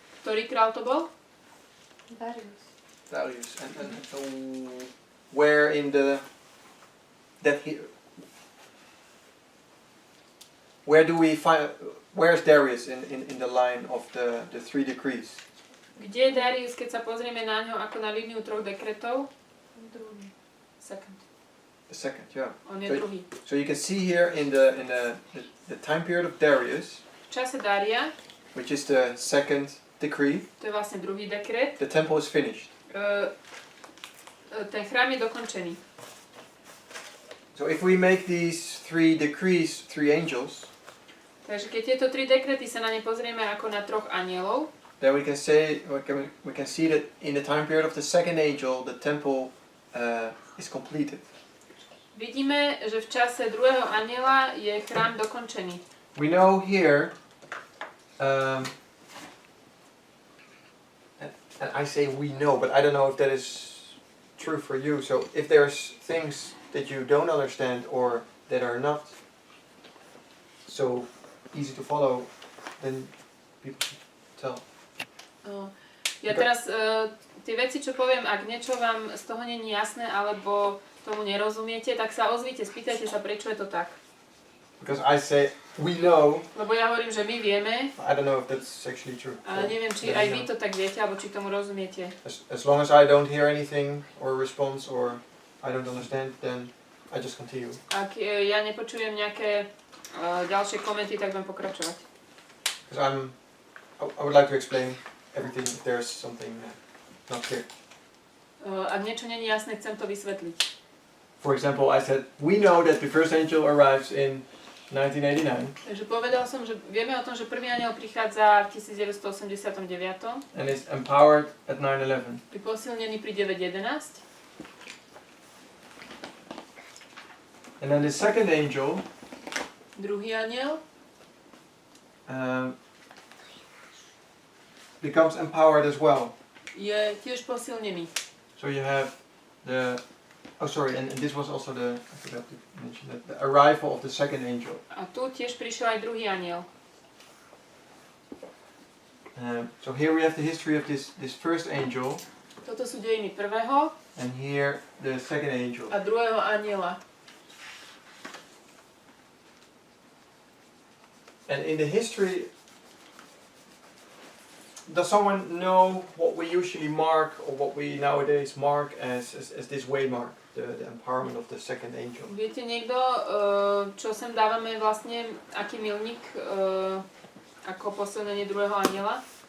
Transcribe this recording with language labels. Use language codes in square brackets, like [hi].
[sk] Ktorý kráľ to bol? Darius. [en] And where in the where do we find, where's Darius in the line of the three decrees? [sk] Kde je Darius, keď sa pozrieme na ňo ako na líniu troch dekretov? Druhý. [en] Second. The second, yeah. [sk] On je [en] So- [sk] druhý. [en] So you can see here in the time period of Darius, [sk] V čase Dária, [en] which is the second decree, [sk] to je vlastne druhý dekret, [en] the temple is finished. [sk] ten chrám je dokončený. [en] So if we make these three decrees three angels, [sk] Takže keď tieto tri dekrety sa na ne pozrieme ako na troch anielov, [en] then we can say we can see that in the time period of the second angel, the temple is completed. [sk] vidíme, že v čase druhého aniela je chrám dokončený. [en] We know here, and I say we know, but I don't know if that is true for you. So if there's things that you don't understand or that are not so easy to follow, then people should tell. [sk] Ja teraz tie veci, čo poviem, ak niečo vám z toho nie je jasné alebo tomu nerozumiete, tak sa ozvite, spýtajte sa, prečo je to tak. [en] Because I say we know, [sk] Lebo ja hovorím, že my vieme, [en] I don't know if that's actually true. [sk] ale neviem, či aj vy to tak viete, alebo či tomu rozumiete. [en] As long as I don't hear anything or response or I don't understand, then I just continue. [sk] Ak ja nepočujem nejaké ďalšie komenty, tak budem pokračovať. [en] Because I would like to explain everything if there's something not clear. [sk] Ak niečo nie je jasné, chcem to vysvetliť. [en] For example, I said, we know that the first angel arrives in 1989 [sk] Takže povedal som, že vieme o tom, že prvý anjel prichádza v 1989. [en] and is empowered at 9/11. [sk] Je posilnený pri 9.11. [en] And then the second angel [sk] Druhý anjel [en] becomes empowered as well. [sk] je tiež posilnený. [en] So you have the, and this was also I forgot to mention that, the arrival of the second angel. [sk] A tu tiež prišiel aj druhý anjel. [en] So here we have the history of this first angel, [sk] Toto sú dejiny prvého [en] and here the second angel. [sk] a druhého anjela. [en] And in the history, does someone know what we usually mark or what we nowadays mark as this waymark, the empowerment of the second angel? [sk] Viete niekto, čo sem dávame vlastne, aký milník ako posilnenie druhého anjela?